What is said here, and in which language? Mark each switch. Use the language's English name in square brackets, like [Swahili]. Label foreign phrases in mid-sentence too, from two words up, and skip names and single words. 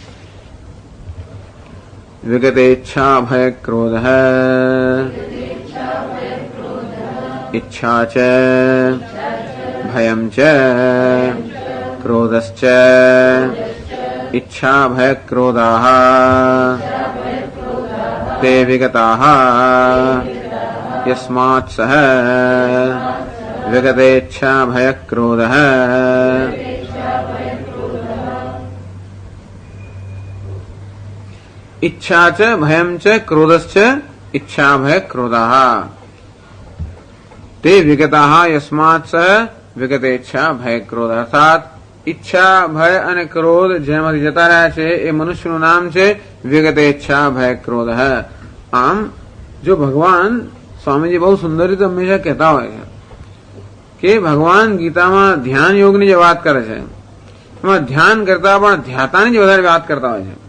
[Sanskrit] વિગતે ઈચ્છા ભય ક્રોધ ઈચ્છા ચ ભયમ ચ ક્રોધશ્ચ ઈચ્છા ભય ક્રોધાઃ ते विगताः यस्मात् सः विगतेच्छा भयक्रोधः इच्छा च भयं च क्रोधश्च इच्छा भय क्रोधः ते विगताः यस्मात् सः विगतेच्छा भय क्रोध। [Gujarati] अर्थात ઈચ્છા ભય અને ક્રોધ જેમાંથી જતા રહ્યા છે એ મનુષ્યનું નામ છે [Sanskrit] વિગતેચ્છા ભય ક્રોધ. [Gujarati] આમ જો ભગવાન સ્વામીજી બહુ સુંદર રીતે હંમેશા કહેતા હોય છે કે ભગવાન ગીતામાં ધ્યાન યોગની જે વાત કરે છે એમાં ધ્યાન કરતા પણ ધ્યાતાની જ વધારે વાત કરતા હોય છે.